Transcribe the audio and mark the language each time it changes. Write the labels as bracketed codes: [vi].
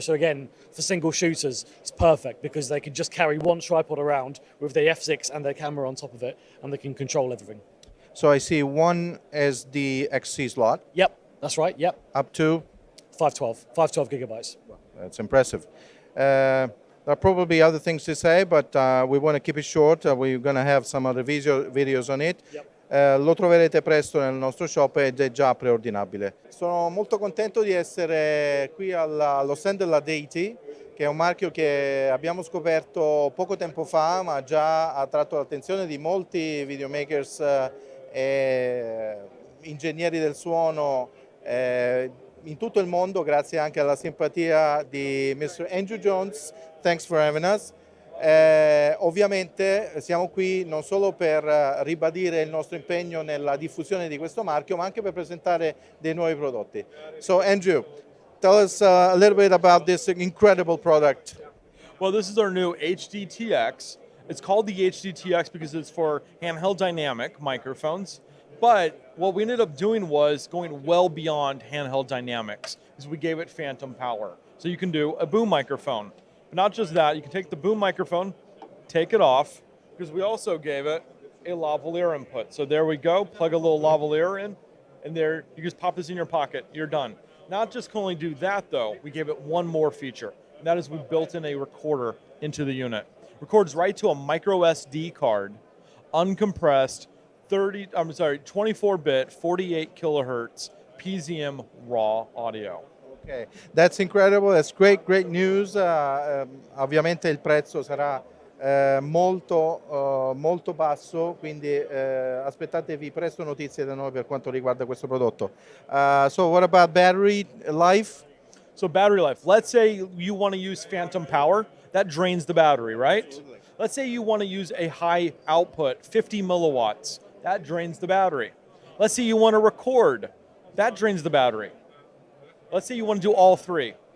[en] So again, for single shooters, it's perfect because they can just carry one tripod around with their F6 and their camera on top of it, and they can control everything. So I see one is the XC slot. Yep, that's right, yep. Up to? 512 gigabytes. That's impressive. There are probably other things to say, but we want to keep it short. We're going to have some other videos on it. Yep. [it] Lo troverete presto nel nostro shop ed è già preordinabile. Sono molto contento di essere qui allo stand della Deity, che è un marchio che abbiamo scoperto poco tempo fa, ma già ha attratto l'attenzione di molti videomakers e ingegneri del suono in tutto il mondo, grazie anche alla simpatia di Mr. Andrew Jones. [en] Thanks for having us. [it] Ovviamente siamo qui non solo per ribadire il nostro impegno nella diffusione di questo marchio, ma anche per presentare dei nuovi prodotti. [en] So Andrew, tell us a little bit about this incredible product. Well, this is our new HDTX. It's called the HDTX because it's for handheld dynamic microphones. But what we ended up doing was going well beyond handheld dynamics, because we gave it phantom power. So you can do a boom microphone. But not just that, you can take the boom microphone, take it off, because we also gave it a lavalier input. So there we go, plug a little lavalier in, and there you just pop this in your pocket, you're done. Not just can only do that though, we gave it one more feature, and that is we built in a recorder into the unit. Records right to a micro SD card, uncompressed, 24-bit, 48 kilohertz PZM raw audio. Okay, that's incredible, that's great news. [it] Ovviamente il prezzo sarà molto basso, quindi aspettatevi presto notizie da noi per quanto riguarda questo prodotto. [en] So what about battery life? So battery life. Let's say you want to use phantom power. That drains the battery, right? Absolutely. Let's say you want to use a high output, 50 milliwatts. That drains the battery. Let's say you want to record. That drains the battery. Let's say you want to do all three.